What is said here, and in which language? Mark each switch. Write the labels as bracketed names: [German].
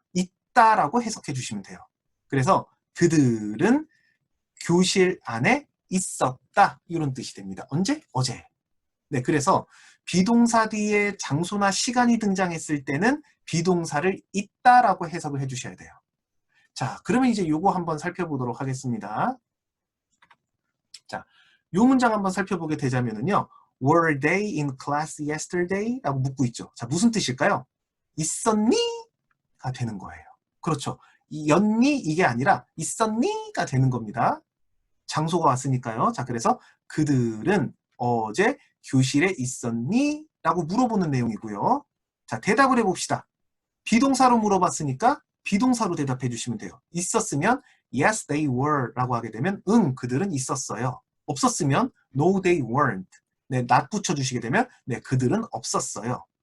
[Korean] 있다라고 해석해 주시면 돼요. 그래서 그들은 교실 안에 있었다. 이런 뜻이 됩니다. 언제? 어제. 네, 그래서 비동사 뒤에 장소나 시간이 등장했을 때는 비동사를 있다라고 해석을 해 주셔야 돼요. 자, 그러면 이제 요거 한번 살펴보도록 하겠습니다. 자, 요 문장 한번 살펴보게 되자면은요. [English] Were they in class yesterday? [Korean] 라고 묻고 있죠. 자, 무슨 뜻일까요? 있었니? 가 되는 거예요. 그렇죠. 였니? 이게 아니라 있었니? 가 되는 겁니다. 장소가 왔으니까요. 자, 그래서 그들은 어제 교실에 있었니? 라고 물어보는 내용이고요. 자, 대답을 해봅시다. 비동사로 물어봤으니까 비동사로 대답해 주시면 돼요. 있었으면 [English] yes, they were [Korean] 라고 하게 되면 응, 그들은 있었어요. 없었으면 [English] no, they weren't. [Korean] 네, not 붙여주시게 되면 네, 그들은 없었어요.